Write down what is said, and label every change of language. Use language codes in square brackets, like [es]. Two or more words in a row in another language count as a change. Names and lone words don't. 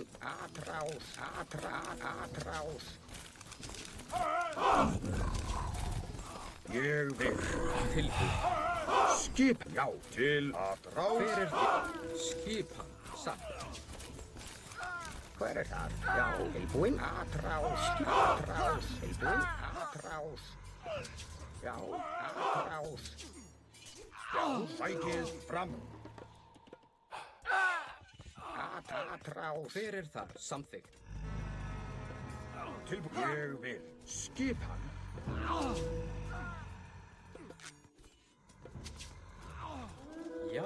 [pt] Atrás. Atrás. [is] Ég vil. Tilbúin. Skip. Já. Til atrás. Hver er þið? Skipan. Satt. Hver er það? Já. Tilbúin. [pt] Atrás. [is] Tilbúin. Atrás. Já. [pt] Atrás. [is] Já. Sækið fram. [pt] Atrás. [is] Hver er það? Samþykkt. Tilbúin. Ég vil. Skipan. Já.